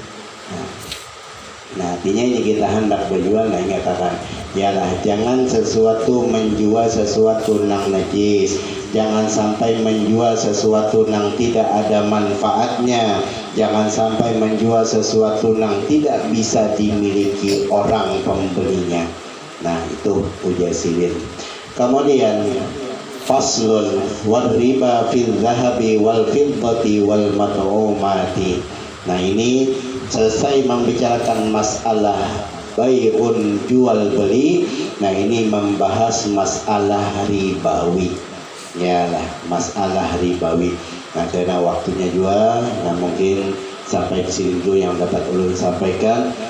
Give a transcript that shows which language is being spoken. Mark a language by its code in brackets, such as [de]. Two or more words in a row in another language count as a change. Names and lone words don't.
[bjn] Nah artinya ini kita hendak berjual nah ingatakan yalah jangan sesuatu menjual sesuatu nang najis, jangan sampai menjual sesuatu nang tidak ada manfaatnya, jangan sampai menjual sesuatu nang tidak bisa dimiliki orang pembelinya. Nah itu ujar silin. [ar] Kemudian فصل والربا في الذهب والفضة والمطعومات. [id] Nah ini selesai membicarakan masalah bai'un jual beli. Nah ini membahas masalah ribawi. Yalah masalah ribawi. [bjn] Nah karena waktunya juga nah mungkin sampai ke sini dulu yang dapat ulun sampaikan.